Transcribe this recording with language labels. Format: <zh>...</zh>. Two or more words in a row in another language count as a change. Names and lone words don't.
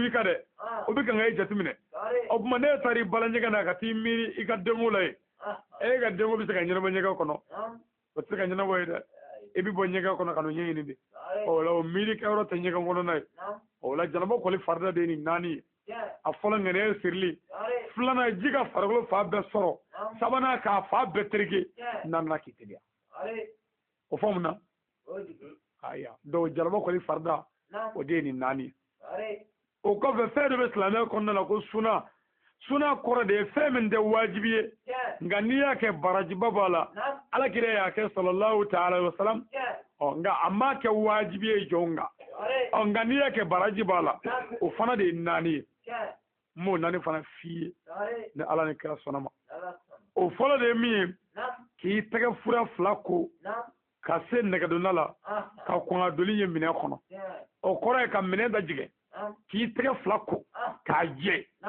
<bm>i kan dɛ o bɛ kan ka e jateminɛ o tuma ne taara i bala ɲɛgɛn na ka t'i miiri i ka denko la ye e ka denko bɛ se ka ɲɛnabɔ ɲɛgɛn kɔnɔ o tɛ se ka ɲɛnabɔ ye dɛ i bɛ bɔ ɲɛgɛn kɔnɔ ka n'o ɲɛɲini de o la o miiri kɛyɔrɔ tɛ ɲɛgɛn kɔnɔna ye o la janaba kɔli farida de ye nin naani ye a fɔlɔ ŋɛnɛ sirili filanan ji ka farikolo fa bɛɛ sɔrɔ sabanan k'a fa bɛɛ tereke naaninan k'i teliya o fɔ mun na aya donc janaba kɔli farida o de ye nin naani ye o kɔfɛ fɛn dɔ bɛ silamɛya kɔnɔna la ko suna kɔrɔ de ye fɛn min tɛ wajibi ye nka n'i y'a kɛ barajiba b'a la alakira y'a kɛ</bm> <ar>صلى الله تعالى وسلم</ar> <bm>nka a m'a kɛ wajibi ye jɔn kan nka n'i y'a kɛ baraji b'a la o fana de ye naani ye n m'o naani fana f'i ye ni ala ni kira sɔnna ma o fɔlɔ de ye min ye k'i tɛgɛ fura fila ko ka se nɛgɛdonna la ka kɔn ka doli ye minɛn kɔnɔ o kɔrɔ ye ka minɛn da jigin k'i tɛgɛ fila ko k'a jɛ</bm>